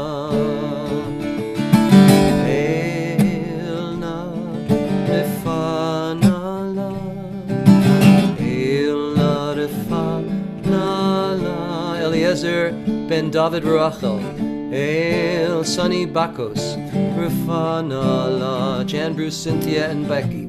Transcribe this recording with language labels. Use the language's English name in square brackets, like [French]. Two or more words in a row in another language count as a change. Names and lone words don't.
[English] Elna Rafanala. Elna Rafanala. Eliezer ben David Rachel. El Sonny Bakos. Rafanala. Jan, Bruce, Cynthia, and Becky.